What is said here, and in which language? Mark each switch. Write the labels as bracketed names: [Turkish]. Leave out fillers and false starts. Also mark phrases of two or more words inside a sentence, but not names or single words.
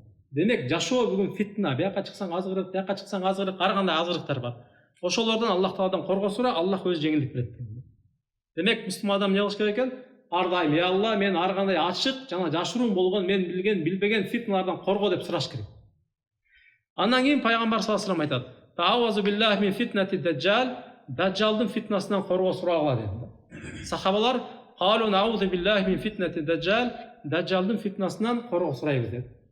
[Kyrgyz] Демек жашоо бүгүн фитна, бияка чыксаң азгырык, бияка чыксаң азгырык, ар кандай азгырыктар бар. Ошолордон Аллах Тааладан коргоо сура, Аллах өзү жеңилдик берет. Демек муслим адам эмне кылыш керек экен? Ар дайым, [Arabic] "يا الله, [Kyrgyz] мен ар кандай ачык жана жашыруун болгон, мен билген, билбеген фитналардан корго" деп сураш керек. Андан кийин пайгамбар [Arabic] صلى الله عليه وسلم [Kyrgyz] айтат: [Arabic] "تعوذوا بالله من فتنة الدجال", [Kyrgyz] даджалдын фитнасынан коргоо сурагыла dedi. Сахабалар: [Arabic] "قالوا نعوذ بالله من فتنة الدجال", [Kyrgyz] даджалдын фитнасынан коргоо сурайбыз dedi.